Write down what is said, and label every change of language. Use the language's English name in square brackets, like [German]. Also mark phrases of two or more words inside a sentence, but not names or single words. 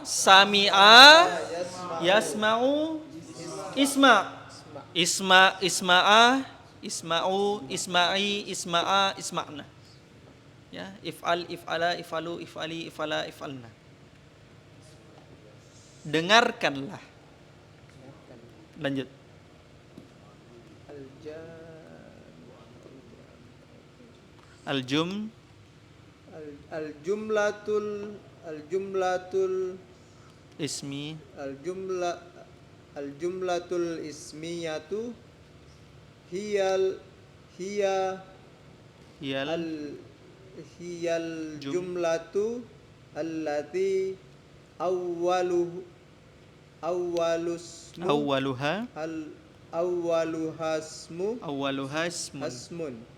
[Arabic] سمع، يسمع، اسمع، اسمعو، اسمعي، اسمعا، اسمعن. يا، افعل، افعلا، افعلوا، افعلي، افعلا، افعلن. [Indonesian] Dengarkanlah. Lanjut. [Arabic] الجملة اسمي. الجملة الاسمية هي الجملة التي أولها اسم.